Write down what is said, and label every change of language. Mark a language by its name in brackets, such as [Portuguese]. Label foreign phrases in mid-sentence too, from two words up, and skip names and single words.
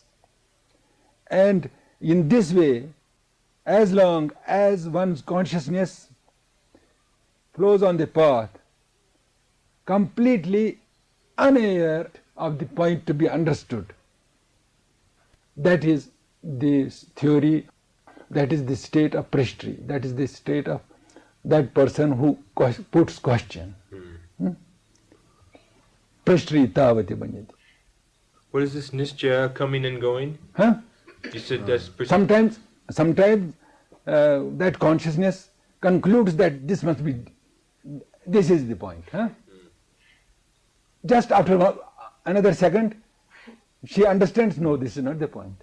[English] And in this way, as long as one's consciousness flows on the path, completely unaware of the point to be understood, that is the theory, that is the state of prashtri, that is the state of that person who puts question. [Sanskrit] Prashtri tavati banyati. [English] What is this nischaya, coming and going? You said that's sometimes that consciousness concludes that this is the point. Just after another second, she understands, no, this is not the point.